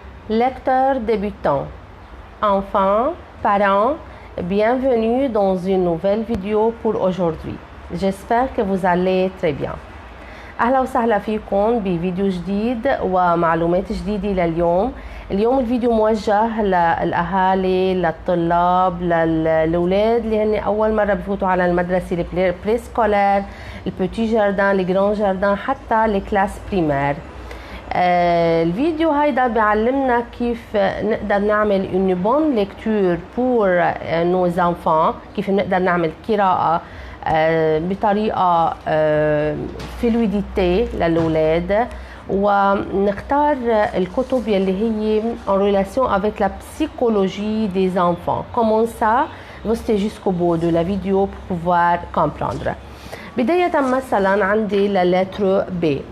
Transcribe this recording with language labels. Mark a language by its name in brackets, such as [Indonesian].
[French] Lecteurs débutants, enfants, parents, bienvenue dans une nouvelle vidéo pour aujourd'hui. J'espère que vous allez très bien. [Arabic] أهلا وسهلا فيكم بفيديو جديد ومعلومات جديدة لليوم. اليوم الفيديو موجه للأهالي، للطلاب، للأولاد اللي هن أول مرة بفوتوا على المدرسة، البري سكولير، البوتي جاردان، الجران جاردان، حتى الكلاس بريمير. الفيديو هيدا بيعلمنا كيف نقدر نعمل une bonne lecture pour nos enfants، كيف نقدر نعمل قراءة بطريقة فلويديتي للأولاد، ونختار الكتب يلي هي en relation avec la psychologie des enfants. [French] Comment ça? Restez jusqu'au bout de la vidéo pour pouvoir comprendre. [Arabic] بداية مثلا عندي la lettre B.